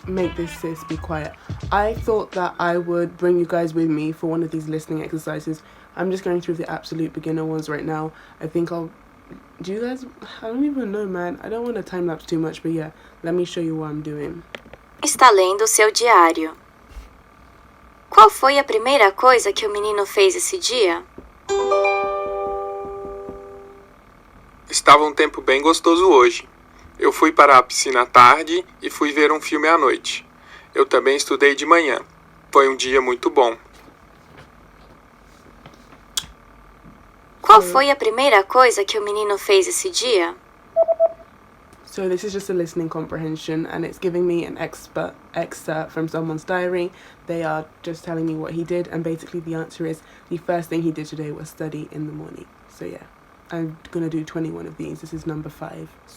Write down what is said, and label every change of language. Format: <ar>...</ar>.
<en>make this sis be quiet. I thought that I would bring you guys with me for one of these listening exercises. I'm just going through the absolute beginner ones right now. I think I'll... Do you guys... I don't even know, man. I don't want to time-lapse too much, but yeah, let me show you what I'm doing.</en> <pt>Está lendo o seu diário. Qual foi a primeira coisa que o menino fez esse dia? Estava um tempo bem gostoso hoje. Eu fui para a piscina à tarde e fui ver um filme à noite. Eu também estudei de manhã. Foi um dia muito bom. Qual foi a primeira coisa que o menino fez esse dia?</pt> <en>So this is just a listening comprehension, and it's giving me an excerpt from someone's diary. They are just telling me what he did, and basically the answer is the first thing he did today was study in the morning. So yeah, I'm gonna do 21 of these. This is number 5.</en>